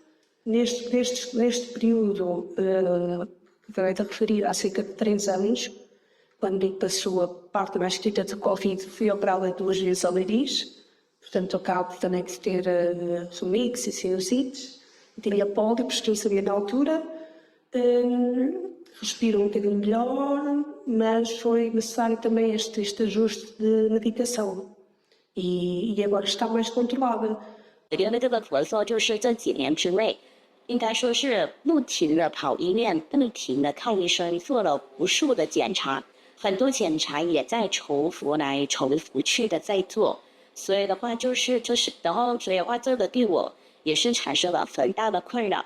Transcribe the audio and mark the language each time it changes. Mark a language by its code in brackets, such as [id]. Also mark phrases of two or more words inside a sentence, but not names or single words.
[pt] Neste período, também a referir há cerca de 3 anos, quando passou a parte mais crítica de Covid, fui operada 2 vezes ao nariz, portanto acabo também de ter sumix e sinusites, tinha pólipos que eu sabia na altura, respiro um bocadinho melhor, mas foi necessário também este ajuste de medicação e agora está mais controlada. [zh] 我觉得这个咳嗽就是这几年之内，应该说是不停的跑医院，不停的看医生，做了无数的检查，很多检查也在重复来重复去的在做，所以的话然后所以的话这个对我也是产生了很大的困扰。